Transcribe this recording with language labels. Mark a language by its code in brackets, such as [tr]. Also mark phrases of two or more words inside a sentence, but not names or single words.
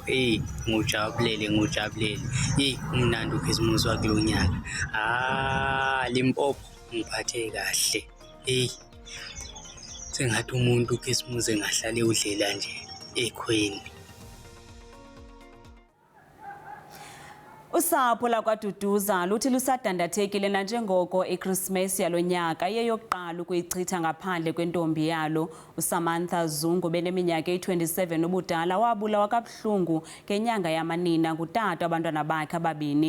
[zu] Ngujabulele. Umnandi ukhisimusi wakulo nyaka. Limpopo ngiphathe kahle. Sengathi umuntu ukhisimusi engahlale udlela nje ekhweni. [xh] Usapho lakwaDuduza luthi lusadandathekile nanjengoko iChristmas yalonyaka yeyokuqala ukuyichitha ngaphandle kwentombi yalo. uSamantha Zungu beneminyaka eyi-27 ubudala wabulawa kabuhlungu ngenyanga yamanina ngutata abantwana bakhe ababini.